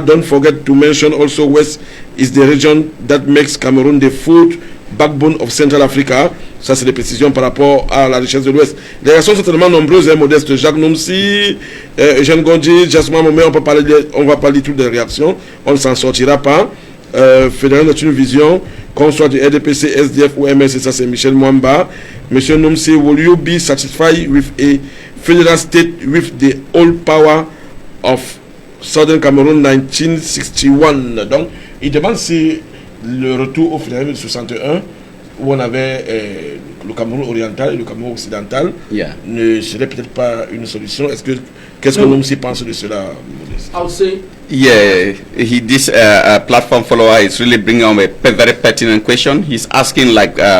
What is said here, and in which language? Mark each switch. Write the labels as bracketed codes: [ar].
[en] Don't forget to mention also West is the region that makes Cameroon the food backbone of Central Africa. [fr] Ça, c'est des précisions par rapport à la richesse de l'Ouest. Les réactions sont tellement nombreuses et modestes. Jacques Noumsi, Eugène Gondi, Jasmine Momé, on va parler toutes des réactions. On ne s'en sortira pas. Fédéral est une vision, qu'on soit du RDPC, SDF ou MS, et ça c'est Michel Mwamba. [en] Monsieur Noumsi, will you be satisfied with a federal state with the all power of Southern Cameroon 1961? [fr] Donc, il demande si le retour au fédéralisme de 61, où on avait le Cameroun oriental et le Cameroun occidental, ne serait peut-être pas une solution. Qu'est-ce que Noumsi pense de cela? [en] I'll say, yeah, this platform follower is really bringing on a very pertinent question. He's asking, like,